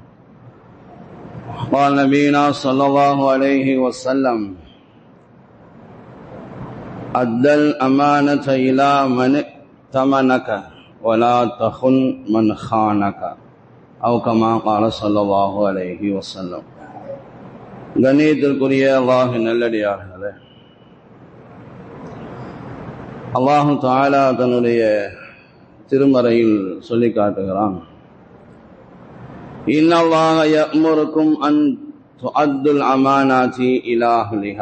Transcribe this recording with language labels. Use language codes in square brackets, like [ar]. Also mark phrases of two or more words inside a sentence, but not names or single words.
[ar] قال نبينا صلى الله عليه وسلم أدى الأمانة إلى من ائتمنك ولا تخن من خانك أو كما قال صلى الله عليه وسلم. [ta] கண்ணியத்திற்குரிய அல்லாஹ்வின் நல்லடியார்களே, அல்லாஹ் தஆலா தன்னுடைய திருமறையில் சொல்லி காட்டுகிறான், [ar] إن الله يأمركم أن تؤدوا الأمانات إلى أهلها.